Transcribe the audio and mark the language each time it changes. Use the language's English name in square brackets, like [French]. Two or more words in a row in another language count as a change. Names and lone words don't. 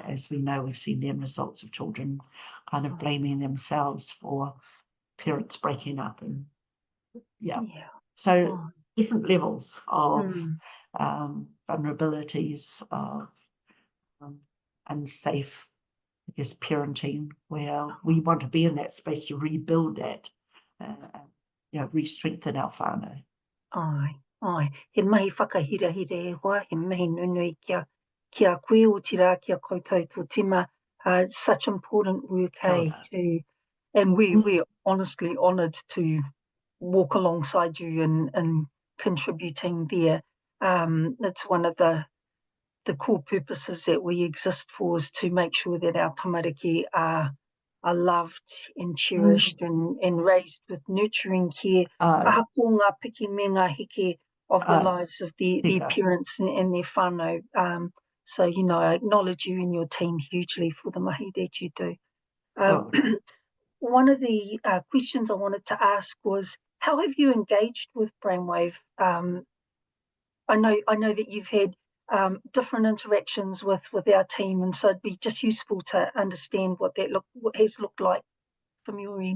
[English] As we know, we've seen the end results of children kind of blaming themselves for parents breaking up, and so different levels of vulnerabilities of unsafe, I guess, parenting, where we want to be in that space to rebuild that re-strengthen our whānau. Ai. [Māori] He mahi whakahirahira e hoa, he mahi nunui kia koe o tira, kia koutou tō tima. [English] It's such important work, [Māori] Kia [English] hey, [Māori] ora. [English] and we're honestly honoured to walk alongside you in contributing there. It's one of the core purposes that we exist for, is to make sure that our tamariki are loved and cherished and raised with nurturing care. [Māori] Aha ko ngā piki me ngā heke [English] of the lives of their parents and their whānau. So, I acknowledge you and your team hugely for the mahi that you do. One of the questions I wanted to ask was, how have you engaged with Brainwave? I know that you've had different interactions with our team, and so it'd be just useful to understand what has looked like from your end.